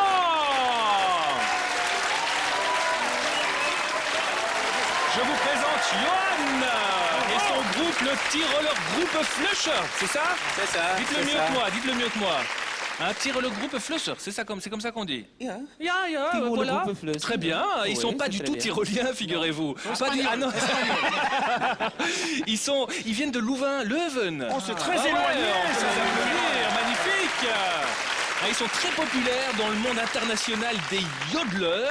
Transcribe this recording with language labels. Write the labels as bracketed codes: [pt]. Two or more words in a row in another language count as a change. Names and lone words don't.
[fr] Je vous présente Johan et son groupe, le Tiroler Groupe Flusher, c'est ça? C'est ça. Dites-le c'est mieux ça. que moi, dites-le mieux que moi. Un Tiroler Groupe Flusher, c'est comme ça qu'on dit. Ja. Ja, Tiroler voilà. Groupe Flusher. Très bien, ils Oui, sont pas c'est du très tout bien. tyroliens, figurez-vous. Ah non. Ils viennent de Louvain, Leuven. oh, c'est très Ah ouais, éloigné. on peut ça. les applaudir, magnifique. Ah, ils sont très populaires dans le monde international des yodeleurs.